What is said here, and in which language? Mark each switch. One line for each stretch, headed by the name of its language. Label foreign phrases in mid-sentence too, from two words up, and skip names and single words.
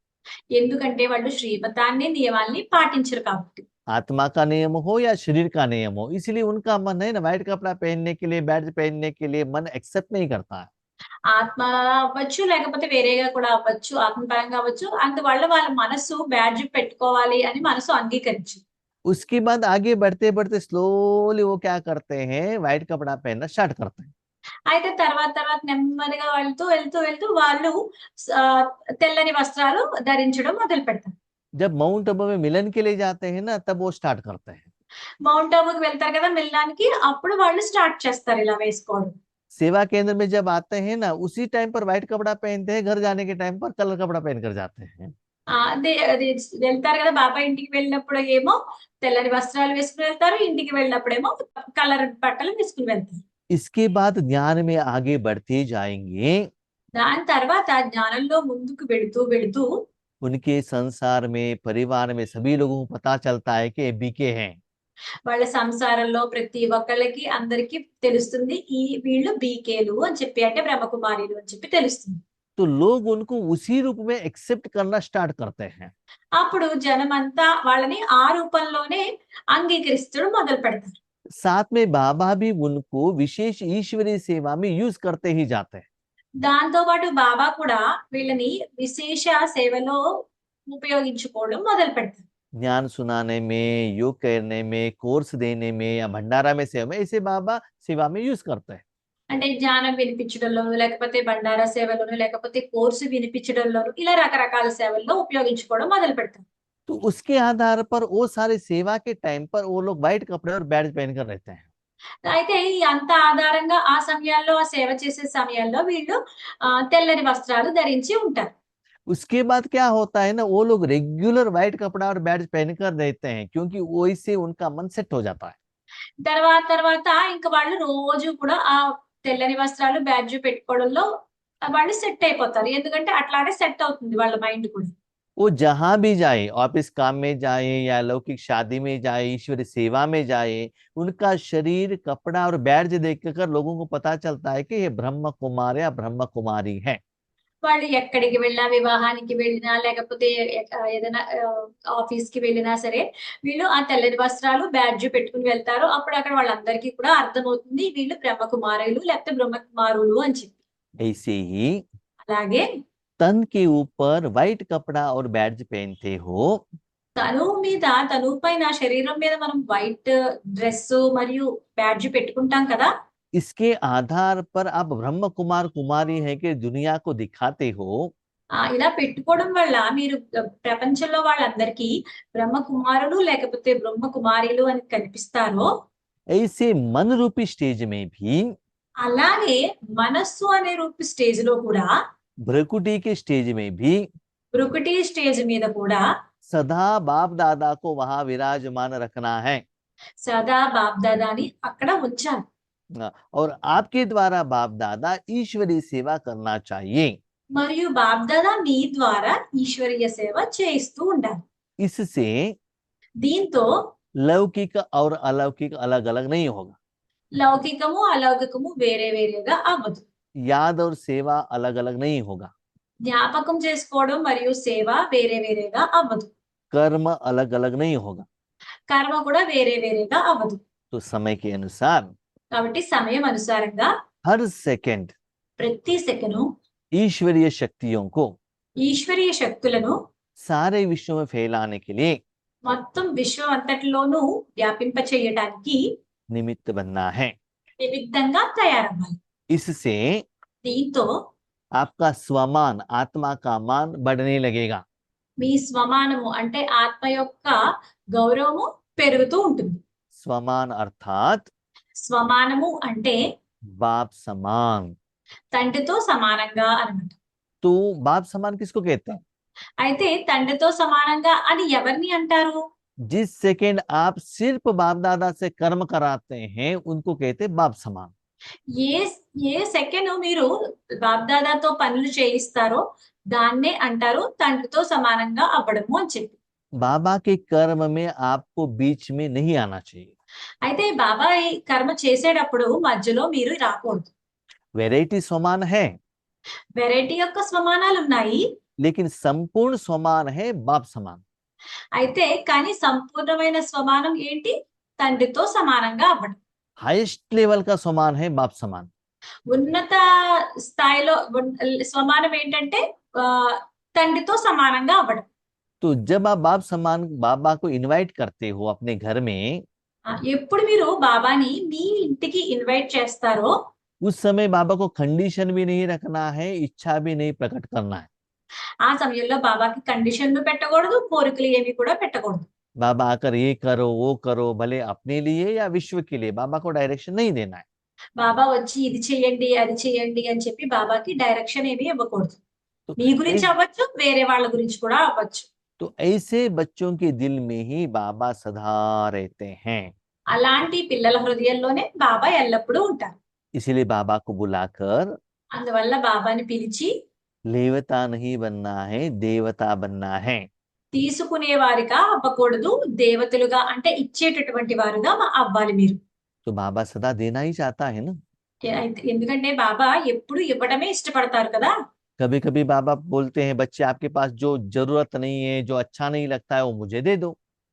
Telugu: ఎందుకంటే వాళ్ళు శ్రీమతాన్ని, నియమాల్ని పాటించరు కాబట్టి.
Hindi: आत्मा का नियम हो या शरीर का नियम हो, इसलिए उनका मन है ना व्हाइट कपड़ा पहनने के लिए, बैज पहनने के लिए मन एक्सेप्ट नहीं करता है।
Telugu: ఆత్మ అవ్వచ్చు, లేకపోతే వేరేగా కూడా అవ్వచ్చు, ఆత్మపరంగా అవ్వచ్చు. అందువల్ల వాళ్ళ మనసు బ్యాడ్జ్ పెట్టుకోవాలి అని మనసు అంగీకరించు.
Hindi: उसके बाद आगे बढ़ते बढ़ते स्लोली वो क्या करते हैं, व्हाइट कपड़ा पहनना स्टार्ट करते हैं।
Telugu: అయితే తర్వాత నెమ్మదిగా వెళ్తూ వాళ్ళు తెల్లని వస్త్రాలు ధరించడం మొదలు పెడతారు.
Hindi: जब माउंट आबू में मिलन के लिए जाते हैं ना, तब वो स्टार्ट करते हैं।
Telugu: మౌంట్ ఆబూకి వెళ్తారు కదా మిలనానికి, అప్పుడు వాళ్ళు స్టార్ట్ చేస్తారు ఇలా వేసుకోవడం.
Hindi: सेवा केंद्र में जब आते हैं ना, उसी टाइम पर व्हाइट कपड़ा पहनते हैं, घर जाने के टाइम पर कलर कपड़ा पहन कर जाते हैं।
Telugu: అదే వెళ్తారు కదా బాబా ఇంటికి వెళ్ళినప్పుడు ఏమో తెల్లని వస్త్రాలు వేసుకుని వెళ్తారు, ఇంటికి వెళ్ళినప్పుడేమో కలర్ బట్టలు వేసుకుని వెళ్తారు.
Hindi: इसके बाद ज्ञान में आगे बढ़ते जाएंगे।
Telugu: దాని తర్వాత జ్ఞానంలో ముందుకు వెళుతూ
Hindi: उनके संसार में, परिवार में सभी लोगों को पता चलता है कि बीके हैं।
Telugu: వాళ్ళ సంసారంలో ప్రతి ఒక్కళ్ళకి అందరికి తెలుస్తుంది, ఈ వీళ్ళు బీకేలు అని చెప్పి, అంటే బ్రహ్మకుమారిలు అని చెప్పి తెలుస్తుంది.
Hindi: तो लोग उनको उसी रूप में एक्सेप्ट करना स्टार्ट करते हैं।
Telugu: అప్పుడు జనమంతా వాళ్ళని ఆ రూపంలోనే అంగీకరిస్తూ మొదలు పెడతారు.
Hindi: साथ में बाबा भी उनको विशेष ईश्वरीय सेवा में यूज करते ही जाते हैं।
Telugu: దాంతో పాటు బాబా కూడా వీళ్ళని విశేష సేవలో ఉపయోగించుకోవడం మొదలు పెడతారు.
Hindi: ज्ञान सुनाने में, योग करने में, कोर्स देने में या भंडारा में सेवा में, ऐसे बाबा सेवा में यूज करते हैं।
Telugu: అంటే జ్ఞానం వినిపించడంలోను, లేకపోతే బండారా సేవలోను, లేకపోతే కోర్సు వినిపించడంలోను ఇలా రకరకాల సేవల్లో ఉపయోగించుకోవడం మొదలు పెడతారు.
Hindi: तो उसके आधार पर वो सारे सेवा के टाइम पर वो लोग व्हाइट कपड़े और बैज पहनकर रहते हैं।
Telugu: అయితే ఈ అంత ఆధారంగా ఆ సమయాల్లో ఆ సేవ చేసే సమయాల్లో వీళ్ళు తెల్లని వస్త్రాలు ధరించి ఉంటారు.
Hindi: उसके बाद क्या होता है ना, वो लोग
English: regular white
Hindi: कपड़ा और बैज पहनकर रहते हैं, क्योंकि वो इससे उनका मन सेट हो जाता है।
Telugu: తర్వాత ఇంక వాళ్ళు రోజు కూడా ఆ తెల్లని వస్త్రాలు, బ్యాడ్జ్ పెట్టుకోవడంలో వాళ్ళు సెట్ అయిపోతారు. ఎందుకంటే అట్లానే సెట్ అవుతుంది వాళ్ళ మైండ్ కూడా.
Hindi: वो जहां भी जाए, ऑफिस काम में जाए या लौकिक शादी में जाए, ईश्वरी सेवा में जाए, उनका शरीर, कपड़ा और बैज देखकर लोगों को पता चलता है कि ये ब्रह्म कुमार या ब्रह्म कुमारी है।
Telugu: వాళ్ళు ఎక్కడికి వెళ్ళినా, వివాహానికి వెళ్ళినా, లేకపోతే ఏదైనా ఆఫీస్‌కి వెళ్ళినా సరే, వీళ్ళు ఆ తెల్లని వస్త్రాలు, బ్యాడ్జ్ పెట్టుకొని వెళ్తారు. అప్పుడు అక్కడ వాళ్ళందరికీ కూడా అర్థమవుతుంది వీళ్ళు బ్రహ్మకుమారులు లేకపోతే బ్రహ్మకుమారులు అని చెప్పి.
Hindi: ऐसे ही
Telugu: అలాగే
Hindi: तन के ऊपर व्हाइट कपड़ा और बैज पहनते हो,
Telugu: తనువు పైన శరీరం మీద మనం
English: white dress
Telugu: మరియు బ్యాడ్జ్ పెట్టుకుంటాం కదా!
Hindi: इसके आधार पर आप ब्रह्म कुमार कुमारी है कि दुनिया को दिखाते हो।
Telugu: ఇలా పెట్టుకోవడం వల్ల మీరు ప్రపంచంలో వాళ్ళందరికీ బ్రహ్మకుమారులు లేకపోతే బ్రహ్మకుమారీలు అని కనిపిస్తారో,
Hindi: ऐसे मन रूपी स्टेज में भी,
Telugu: అలాగే మనస్సు అనే రూపి స్టేజ్‌లో కూడా,
Hindi: भ्रकुटी के स्टेज में भी
Telugu: బ్రుకుటి స్టేజ్ మీద కూడా
Hindi: सदा बाप दादा को वहां विराजमान रखना है।
Telugu: సదా బాప్దాదాని అక్కడ ఉంచాలి.
Hindi: और आपके द्वारा बाप दादा ईश्वरीय सेवा करना चाहिए।
Telugu: మరియు బాప్దాదా మీ ద్వారా ఈశ్వరీయ సేవ చేయిస్తూ ఉండాలి.
Hindi: इससे
Telugu: దీంతో
Hindi: लौकिक और अलौकिक अलग अलग नहीं होगा,
Telugu: లౌకికము, అలౌకికము వేరే వేరేగా అవ్వదు.
Hindi: याद और सेवा अलग अलग नहीं होगा,
Telugu: జ్ఞాపకం చేసుకోవడం మరియు సేవ వేరే వేరేగా అవ్వదు.
Hindi: कर्म अलग अलग नहीं होगा।
Telugu: కర్మ కూడా వేరే వేరేగా అవ్వదు.
Hindi: तो समय के अनुसार
Telugu: కాబట్టి సమయం అనుసారంగా
Hindi: हर सेकंड
Telugu: ప్రతి సెకను
Hindi: ईश्वरीय शक्तियों को
Telugu: ఈశ్వరీయ శక్తులను
Hindi: सारे विश्व में फैलाने के लिए
Telugu: మొత్తం విశ్వం అంతటిలోనూ వ్యాపింప చేయడానికి
Hindi: निमित्त बनना है।
Telugu: నిమిత్తంగా తయారవ్వాలి.
Hindi: इससे
Telugu: దీంతో
Hindi: आपका स्वमान, आत्मा का मान बढ़ने लगेगा।
Telugu: మీ స్వమానము అంటే ఆత్మ యొక్క గౌరవము పెరుగుతూ ఉంటుంది.
Hindi: स्वमान अर्थात
Telugu: స్వమానము అంటే
Hindi: बाप समान।
Telugu: తండ్రితో సమానంగా అన్నమాట.
Hindi: तो बाप समान किसको कहते हैं?
Telugu: అయితే తండ్రితో సమానంగా అని ఎవరిని అంటారు?
Hindi: जिस सेकंड आप सिर्फ बाप दादा से कर्म कराते हैं, उनको कहते हैं बाप समान।
Telugu: ఏ ఏ సెకండ్ మీరు బాప్దాదాతో పనులు చేయిస్తారో దాన్నే అంటారు తండ్రితో సమానంగా అవ్వడము అని చెప్పి.
Hindi: बाबा के कर्म में आपको बीच में नहीं आना चाहिए।
Telugu: అయితే బాబా ఈ కర్మ చేసేటప్పుడు మధ్యలో మీరు రాకూడదు.
Hindi: वैरायटी समान है,
Telugu: వెరైటీ యొక్క స్వమానాలు ఉన్నాయి.
Hindi: लेकिन संपूर्ण समान है बाप समान।
Telugu: అయితే కానీ సంపూర్ణమైన స్వమానం ఏంటి? తండ్రితో సమానంగా అవ్వడం.
English: highest level
Hindi: का समान है बाप समान।
Telugu: ఉన్నత స్థాయిలో స్వమానం ఏంటంటే తండ్రితో సమానంగా అవ్వడం.
Hindi: तो जब आप बाप समान बाबा को इनवाइट करते हो अपने घर में,
Telugu: ఎప్పుడు మీరు బాబాని మీ ఇంటికి ఇన్వైట్ చేస్తారో
Hindi: उस समय बाबा को कंडीशन भी नहीं रखना है, इच्छा भी नहीं प्रकट करना है।
Telugu: ఆ సమయంలో బాబాకి కండిషన్లు పెట్టకూడదు, కోరికలు ఏమి కూడా పెట్టకూడదు.
Hindi: बाबा आकर ये करो वो करो, भले अपने लिए या विश्व के लिए, बाबा को डायरेक्शन नहीं देना है।
Telugu: బాబా వచ్చి ఇది చేయండి, అది చేయండి అని చెప్పి బాబాకి డైరెక్షన్ ఏమీ ఇవ్వకూడదు.
Hindi: तो
Telugu: మీ గురించి అవ్వచ్చు, వేరే వాళ్ళ గురించి కూడా అవ్వచ్చు.
Hindi: तो ऐसे बच्चों के दिल में ही बाबा सदा रहते हैं।
Telugu: అలాంటి పిల్లల హృదయంలోనే బాబా ఎల్లప్పుడూ ఉంటారు.
Hindi: इसीलिए बाबा को बुलाकर
Telugu: అందువల్ల బాబాని పిలిచి
Hindi: लेवता नहीं बनना है, देवता बनना है।
Telugu: తీసుకునే వారిగా అవ్వకూడదు, దేవతలుగా అంటే ఇచ్చేటటువంటి వారుగా అవ్వాలి మీరు.
Hindi: तो बाबा सदा देना ही चाहता है ना।
Telugu: ఎందుకంటే బాబా ఎప్పుడు ఇవ్వడమే ఇష్టపడతారు కదా.
Hindi: कभी कभी बाबा बोलते हैं, बच्चे आपके पास जो जरूरत नहीं है, जो अच्छा नहीं लगता है, वो मुझे दे दो।